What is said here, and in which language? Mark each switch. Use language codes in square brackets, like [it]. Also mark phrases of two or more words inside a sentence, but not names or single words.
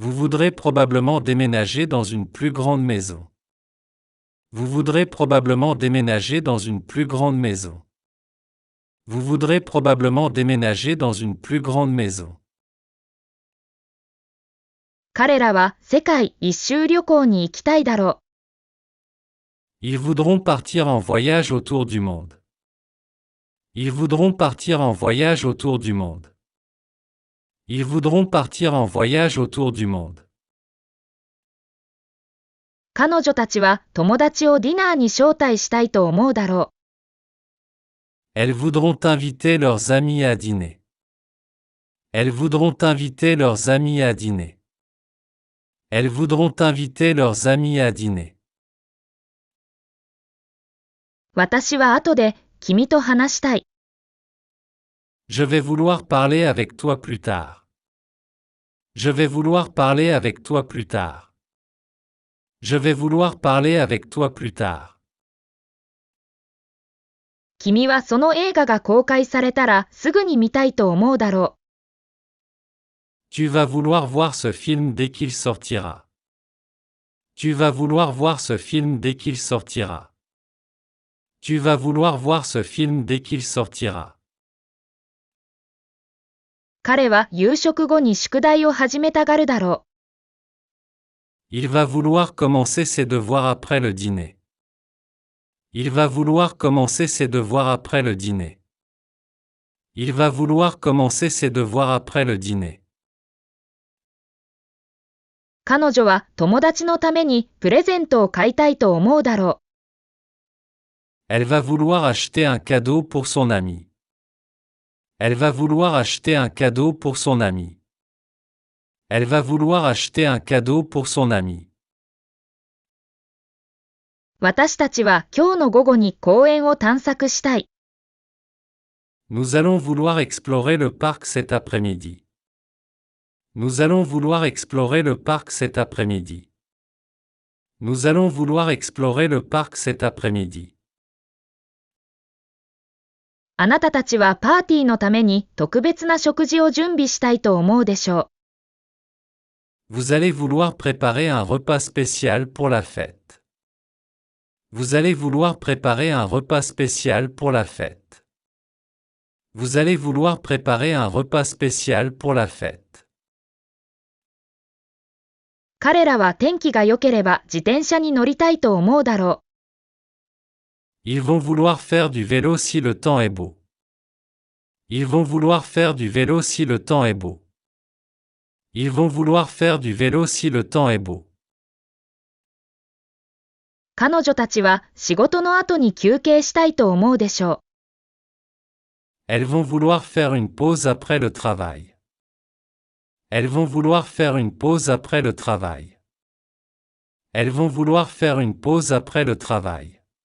[fr] Vous voudrez probablement déménager dans une plus grande maison. Vous voudrez probablement déménager dans une plus grande maison. Vous voudrez probablement déménager dans une plus grande maison. [ja] 彼らは世界一周旅行に行きたいだろう。 [fr] Ils voudront partir en voyage autour du monde. Ils voudront partir en voyage autour du monde. Ils voudront partir en voyage autour du monde. [ja] 彼女たちは友達をディナーに招待したいと思うだろう。 [fr] Elles voudront inviter leurs amis à dîner. Elles voudront inviter leurs amis à dîner. Elles voudront inviter leurs amis à dîner. [ja] 私は後で君と話したい。 [fr] Je vais vouloir parler avec toi plus tard. Je vais vouloir parler avec toi plus tard. Je vais vouloir parler avec toi plus tard. [ja] 君はその映画が公開されたらすぐに見たいと思うだろう。 [fr] Tu vas vouloir voir ce film dès qu'il sortira. Tu vas vouloir voir ce film dès qu'il sortira. Tu vas vouloir voir ce film dès qu'il sortira. [ja] 彼は夕食後に宿題を始めたがるだろう。 [fr] Il va vouloir commencer ses devoirs après le dîner. Il va vouloir commencer ses devoirs après le dîner. Il va vouloir commencer ses devoirs après le dîner. [ja] 彼女は友達のためにプレゼントを買いたいと思うだろう。 [fr] Elle va vouloir acheter un cadeau pour son ami. Elle va vouloir acheter un cadeau pour son ami. Elle va vouloir acheter un cadeau pour son ami. [ja] 私たちは今日の午後に公園を探索したい。 [fr] Nous allons vouloir explorer le parc cet après-midi. Nous allons vouloir explorer le parc cet après-midi. Nous allons vouloir explorer le parc cet après-midi. [ja] あなたたちはパーティーのために特別な食事を準備したいと思うでしょう。 [fr] Vous allez vouloir préparer un repas spécial pour la fête. Vous allez vouloir préparer un repas spécial pour la fête. Vous allez vouloir préparer un repas spécial pour la fête. [ja] 彼らは天気が良ければ自転車に乗りたいと思うだろう。 [fr] Ils vont vouloir faire du vélo si le temps est beau. Ils vont vouloir faire du vélo si le temps est beau. Ils vont vouloir faire du vélo si le temps est beau. [ja] 彼女たちは仕事の後に休憩したいと思うでしょう。 [fr] Elles vont vouloir faire une pause après le travail. Elles vont vouloir faire une pause après le travail. Elles vont vouloir faire une pause après le travail.